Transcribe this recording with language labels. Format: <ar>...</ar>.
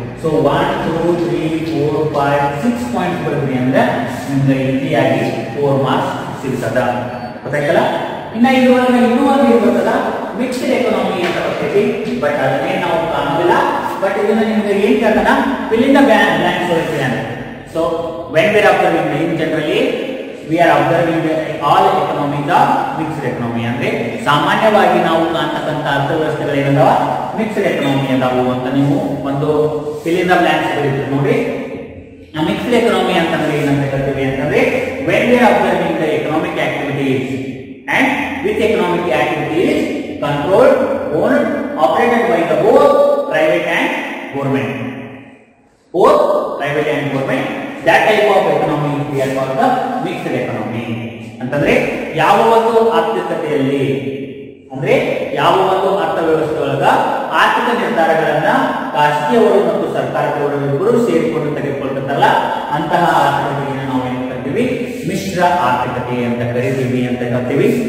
<kn>So 1 2 3 4 5 6 points ಬರೆದ್ರಿ ಅಂದ್ರೆ ನಿಮ್ಗೆ ಈಸಿಯಾಗಿ 4 ಮಾರ್ಕ್ಸ್ ಸಿಗ್ತದ. ಗೊತ್ತಾಯ್ತಲ್ಲ. ಇನ್ನ ಇದ್ರೊಳಗೆ ಇನ್ನೂ ಒಂದು ಇರ್ತದಲ್ಲ, ಮಿಕ್ಸ್ಡ್ ಎಕಾನಮಿ ಅಂತ ಬರ್ತೈತಿ. ಐತಿ, ಬಟ್ ಅದನ್ನೇ ನಾವು ಕಾಣೋದಿಲ್ಲ. ಬಟ್ ಇದನ್ನ ನಿಮ್ಗೆ ಏನ್ ಕೇಳ್ತಾನ,</kn> <en>fill in the blanks</en> <kn>ಅಂತ. So</kn> <en>when we are observing in generally we are observing all economy the mixed economy</en> <kn>ಅಂದ್ರೆ ಸಾಮಾನ್ಯವಾಗಿ ನಾವು ಕಾಣ್ತಕ್ಕಂಥ ಅರ್ಥವ್ಯವಸ್ಥೆಗಳೇನದಾವ ಮಿಕ್ಸ್ಡ್ ಎಕನಾಮಿ ಅದಾವು ಅಂತ ನೀವು ಒಂದು</kn> <en>fill in the blanks</en> <kn>ಬರೀತೀರಿ ನೋಡಿ. ಮಿಕ್ಸ್ಡ್ ಎಕನಾಮಿ ಅಂತಂದ್ರೆ ಏನಂತ ಹೇಳ್ತೀವಿ ಅಂತಂದ್ರೆ</kn> <en>when we are observing the economic activities and which economic activities controlled, owned, operated by the both private and government. Both private and government, that type of economy we are called the mixed economy.</en> <kn>ಅಂತಂದ್ರೆ ಯಾವ ಒಂದು ಆರ್ಥಿಕತೆಯಲ್ಲಿ ಅಂದ್ರೆ ಯಾವ ಒಂದು ಅರ್ಥವ್ಯವಸ್ಥೆ ಒಳಗ ಆರ್ಥಿಕ ನಿರ್ಧಾರಗಳನ್ನ ಖಾಸಗಿಯವರು ಮತ್ತು ಸರ್ಕಾರದವರು ಇಬ್ಬರು ಸೇರಿಕೊಂಡು ತೆಗೆದುಕೊಳ್ತಾರಲ್ಲ ಅಂತಹ ಆರ್ಥಿಕತೆಯನ್ನು ನಾವು ಏನ್ ಕರಿತೀವಿ, ಮಿಶ್ರ ಆರ್ಥಿಕತೆ ಅಂತ ಕರಿತೀವಿ ಅಂತ ಹೇಳ್ತೀವಿ.</kn>